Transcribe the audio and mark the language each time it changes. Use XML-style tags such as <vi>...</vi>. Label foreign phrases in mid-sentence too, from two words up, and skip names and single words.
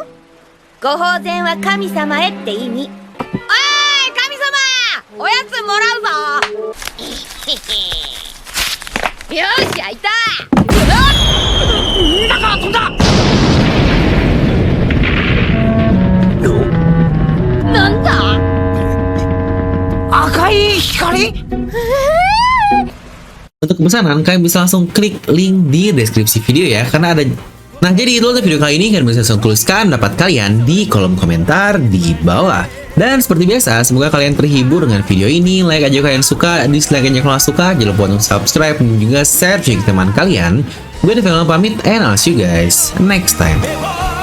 <ja>ご法前は神様へって意味。おい神様おやつもらうぞよし開いただから飛んだなんだ赤い光</ja> <id>Untuk pemesanan kalian bisa langsung klik link di deskripsi video ya karena ada. Nah jadi itu untuk video kali ini, kalian bisa langsung tuliskan pendapat kalian di kolom komentar di bawah. Dan seperti biasa, semoga kalian terhibur dengan video ini. Like aja kalian suka, dislike aja kalau suka. Jangan lupa untuk subscribe dan juga share ke teman kalian. Gue Devil pamit</id> <en>and I'll see you guys next time.</en>